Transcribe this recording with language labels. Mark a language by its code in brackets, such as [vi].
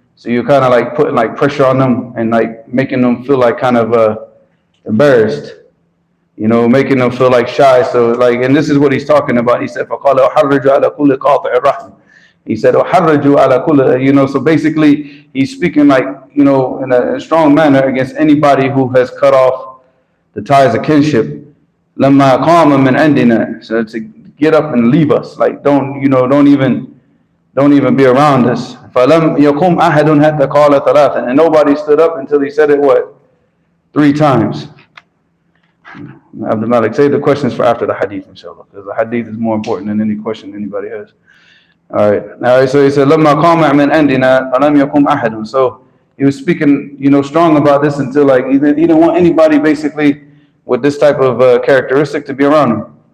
[en] So you're kind of like putting like pressure on them and like making them feel like kind of embarrassed, you know, making them feel like shy. So like, and this is what he's talking about. He said, [ar] فَقَالَ أُحَرِّجُ عَلَى كُلِّ قَاطِعِ الرَّحْمِ. [en] He said, [ar] أُحَرِّجُ عَلَى كُلِّ, [en] you know, so basically he's speaking like, you know, in a strong manner against anybody who has cut off the ties of kinship. [ar] لَمَّا قَامَ مِنْ عِنْدِنَا. [en] So to get up and leave us, like don't even be around us. [ar] فَلَمْ يَقُمْ أَحَدٌ حَتَّى قَالَ ثَلَاثًا. [en] And nobody stood up until he said it what? 3 times. Abdul Malik, save the questions for after the hadith, inshallah, because the hadith is more important than any question anybody has. All right, so he said, [ar] لَمَّا قَامَ مِنْ عِنْدِنَا فَلَمْ يَقُمْ أَحَدٌ. [en] So he was speaking, you know, strong about this until like he didn't want anybody basically with this type of characteristic to be around him.